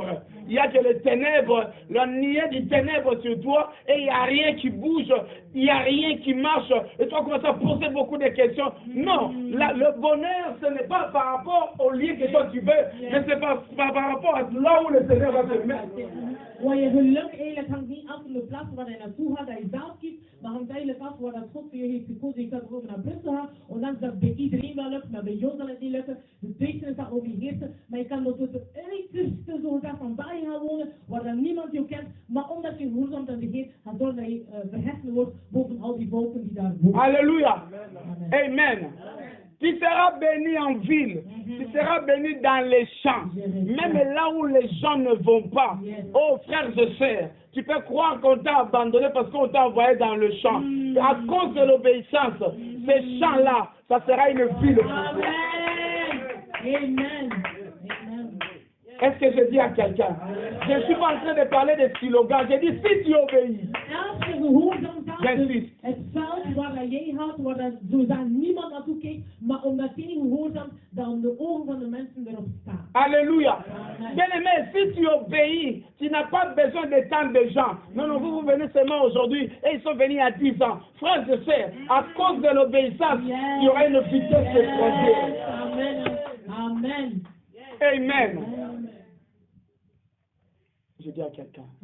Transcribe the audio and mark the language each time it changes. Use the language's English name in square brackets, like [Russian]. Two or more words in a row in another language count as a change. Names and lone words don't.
[French] Il n'y a que les ténèbres, la nuée des ténèbres sur toi, et il n'y a rien qui bouge, il n'y a rien qui marche. Et toi commences à poser beaucoup de questions. Non, le bonheur, ce n'est pas par rapport au lieu que toi tu veux, mais c'est par rapport à là où le Seigneur va te mettre. [Dutch] Waar je geluk eigenlijk hangt niet af van de plaats waar je naartoe gaat, dat je zelf kiest, maar hangt eigenlijk af waar dat God voor je heeft gekozen. Je kan bijvoorbeeld naar Brussel gaan, ondanks dat bij iedereen wel lukt, maar bij jou zal het niet lukken. De duisternis zal overheersen, maar je kan door het uiterste zo gezegd van België gaan wonen, waar dan niemand je kent, maar omdat je gehoorzaam aan de Heer gaat zorgen dat je verheffen wordt boven al die volken die daar wonen. [French] Alléluia. Amen. Tu seras béni en ville, tu seras béni dans les champs, même là où les gens ne vont pas. Oh frères et sœurs, tu peux croire qu'on t'a abandonné parce qu'on t'a envoyé dans le champ. À cause de l'obéissance, ces champs-là, ça sera une ville pour toi. Amen. Est-ce que je dis à quelqu'un? Je ne suis pas en train de parler de slogans. Je dis si tu obéis. J'insiste. [Dutch] Het veld waar jij gaat, waar dat zodat niemand naartoe kijkt, maar omdat jij gehoorzaam, dan de ogen van de mensen erop staan. [French] Alléluia. Bien-aimé, si tu obéis, tu n'as pas besoin de tant de gens. Non, vous venez seulement aujourd'hui et ils sont venus il y a 10 ans. Frères et sœurs, à cause de l'obéissance, il y aura une vitesse extraordinaire. Amen. Amen. Amen. Je dis à quelqu'un.